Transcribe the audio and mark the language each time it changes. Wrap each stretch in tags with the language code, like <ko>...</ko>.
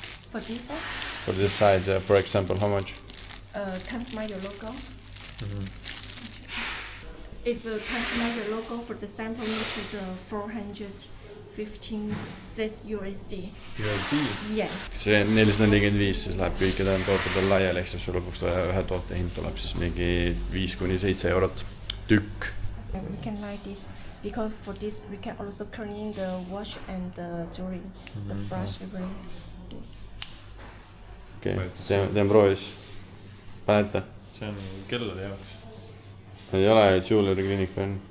<en>For this set, For this size, for example, how much? customize your logo. If you customize your logo for the sample, you to the 415 USD. USD? Yeah.</en> <et>see 445, siis läheb kõikidel tootedel laiali, ehk siis sul lõpuks ühe toote hind tuleb siis mingi 5 kuni 7 eurot tükk.</et> <en>We can like this because for this we can also clean the watch and the jewelry, the brush, everything. Yes.</en> <et>okei, teen proovis. Panete? see on kellade jaoks. ei ole</et> <en>jewelry clinic pen.</en>